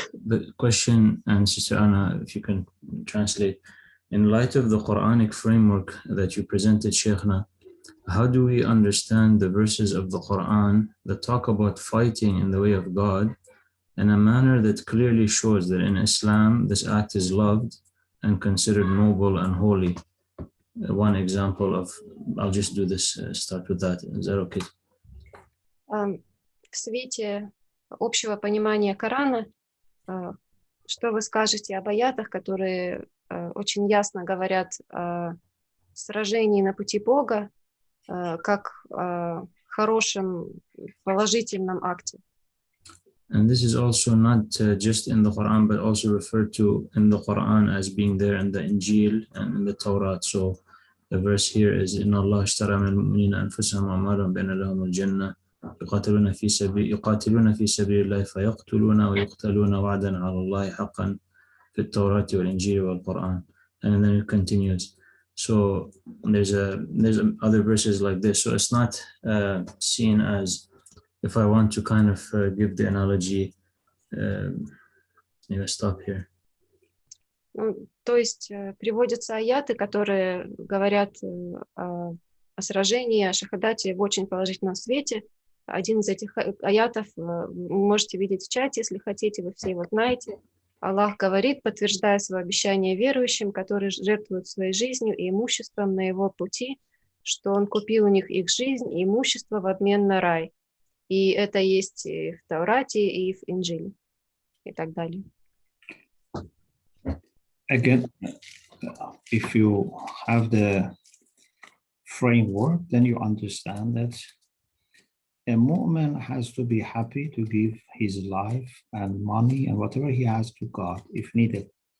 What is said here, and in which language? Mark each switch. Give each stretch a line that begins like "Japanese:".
English: The question, and Sister Anna, if you can translate, in light of the Quranic framework that you presented, Sheikhna, how do we understand the verses of the Quran that talk about fighting in the way of God in a manner that clearly shows that in Islam this act is loved and considered noble and holy? One example of, I'll just do this, start with that. Is that okay?
Russian: В свете общего понимания Корана, что вы скажете об аятах, которые очень ясно говорят о сражении на пути Бога, как о хорошем, положительном акте?
English: And this is also not just in the Quran, but also referred to in the Quran as being there in the Injil and in the Torah. So the verse here is
Arabic: إن الله اشترى من المؤمنين أنفسهم وأموالهم بأن لهم الجنة يقاتلون في سبيل الله فيقتلون ويقتلون وعدا على الله حقا في التوراة والإنجيل والقرآن.
English: And then it continues. So there's other verses like this. So it's not seen as, if I want to kind of give the analogy, stop here.
Russian: То есть приводятся аяты, которые говорят о сражении, о шахадате в очень положительном свете. Один из этих аятов вы можете видеть в чате, если хотите, вы все его знаете. Аллах говорит, подтверждая свое обещание верующим, которые жертвуют своей жизнью и имуществом на его пути, что он купил у них их жизнь и имущество в обмен на рай. И это есть и в Таурате, и в Инжиле, и так далее.
English: Again, if you have the framework, then you understand that a mu'min has to be happy to give his life and money and whatever he has to God if needed.